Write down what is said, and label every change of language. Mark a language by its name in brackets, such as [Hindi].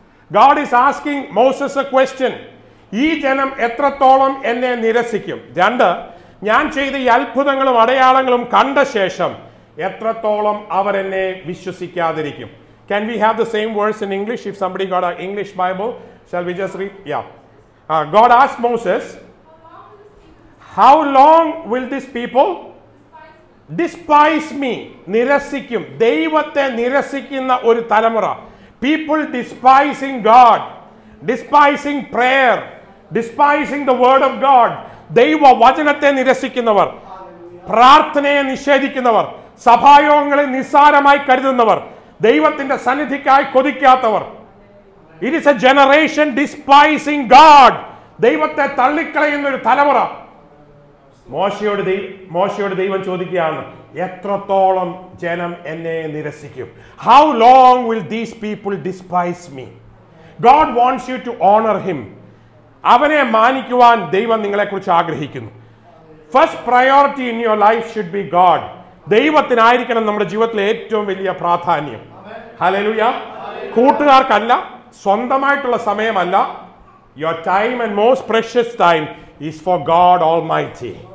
[English] God is asking Moses a question. [Malayalam] ഈ ജനം എത്രത്തോളം എന്നെ നിരസിക്കും. 2, ഞാൻ ചെയ്ത ഈ അത്ഭുതങ്ങളും അടയാളങ്ങളും കണ്ട ശേഷം എത്രത്തോളം അവർ എന്നെ വിശ്വസിക്കാതിരിക്കും. [English] Can we have the same verse in English? If somebody got an English Bible, shall we just read? Yeah. God asked Moses, how long will these people despise me? [Malayalam] നിരസിക്കും. ദൈവത്തെ നിരസിക്കുന്ന ഒരു തലമുറ. [English] People despising God, despising prayer, despising the word of God. [Malayalam] ദൈവ വചനത്തെ നിരസിക്കുന്നവർ, പ്രാർത്ഥനയെ നിഷേധിക്കുന്നവർ, സഭായോഗങ്ങളെ നിസ്സാരമായി കരുതുന്നവർ, ദൈവത്തിന്റെ സന്നിധിക്കായി കൊതിക്കാത്തവർ. [English] It is a generation despising God. [Malayalam] ദൈവത്തെ തള്ളിക്കളയുന്ന ഒരു തലമുറ. മോശയോട് ദൈവം ചോദിക്കുകയാണ്, എത്രത്തോളം ജനം എന്നെ നിരസിക്കും? [English] How long will these people despise me? God wants you to honor him. [Malayalam] അവനെ മാനിക്കുവാൻ ദൈവം നിങ്ങളെക്കുറിച്ച് ആഗ്രഹിക്കുന്നു. [English] First priority in your life should be God. [Malayalam] ദൈവത്തിനായിരിക്കണം നമ്മുടെ ജീവിതത്തിലെ ഏറ്റവും വലിയ പ്രാധാന്യം. ഹല്ലേലൂയ. കൂട്ടുകാർക്കല്ല, സ്വന്തമായിട്ടുള്ള സമയമല്ല. [English] Your time and most precious time is for God Almighty.